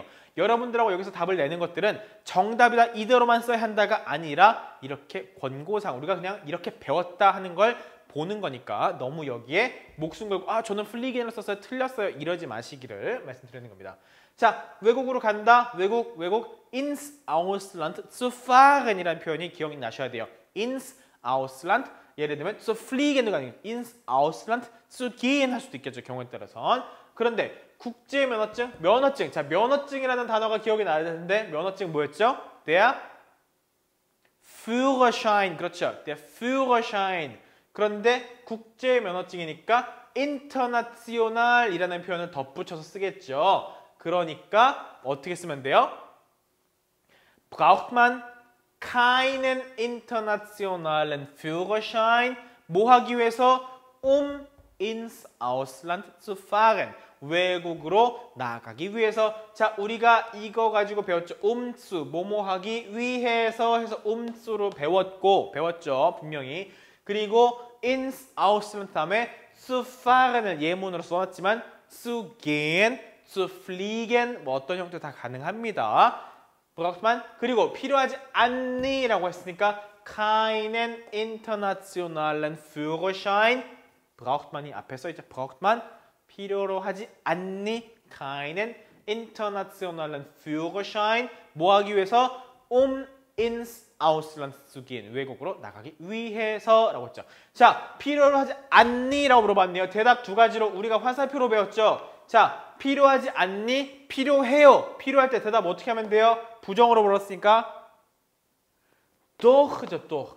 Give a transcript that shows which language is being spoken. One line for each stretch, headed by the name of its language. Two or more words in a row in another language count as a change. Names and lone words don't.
Korean: 여러분들하고 여기서 답을 내는 것들은 정답이다 이대로만 써야 한다가 아니라 이렇게 권고상, 우리가 그냥 이렇게 배웠다 하는 걸 보는 거니까 너무 여기에 목숨 걸고 저는 플리겐을 썼어요, 틀렸어요 이러지 마시기를 말씀드리는 겁니다. 자, 외국으로 간다, 외국
German: ins Ausland zu fahren
Korean: 이라는 표현이 기억이 나셔야 돼요.
German: ins Ausland,
Korean: 예를 들면
German: zu fliegen
Korean: 도 아니고
German: ins Ausland zu gehen
Korean: 할 수도 있겠죠, 경우에 따라선. 그런데 국제면허증, 면허증. 자, 면허증이라는 단어가 기억이 나야 되는데 면허증 뭐였죠?
German: Der Führerschein. 그렇죠. Der Führerschein.
Korean: 그런데 국제면허증이니까 international 이라는 표현을 덧붙여서 쓰겠죠. 그러니까 어떻게 쓰면 돼요?
German: Braucht man keinen internationalen Führerschein?
Korean: 뭐 하기 위해서?
German: ins Ausland zu fahren.
Korean: 외국으로 나가기 위해서. 자, 우리가 이거 가지고 배웠죠. umzu, 뭐뭐 하기 위해서 해서 umzu로 배웠죠. 분명히. 그리고
German: ins Ausland
Korean: 다음에
German: zu fahren
Korean: 을 예문으로 써놨지만
German: zu gehen, zu fliegen
Korean: 뭐 어떤 형태 다 가능합니다.
German: braucht man,
Korean: 그리고 필요하지 않니 라고 했으니까
German: keinen internationalen Führerschein braucht man
Korean: 이 앞에 써있죠.
German: braucht man,
Korean: 필요로 하지 않니?
German: keinen internationalen Führerschein
Korean: 뭐 하기 위해서?
German: ins Ausland zu gehen.
Korean: 외국으로 나가기 위해서 라고 했죠. 자, 필요로 하지 않니? 라고 물어봤네요. 대답 두 가지로 우리가 화살표로 배웠죠. 자, 필요하지 않니? 필요해요. 필요할 때 대답 어떻게 하면 돼요? 부정으로 물었으니까 doch죠, doch.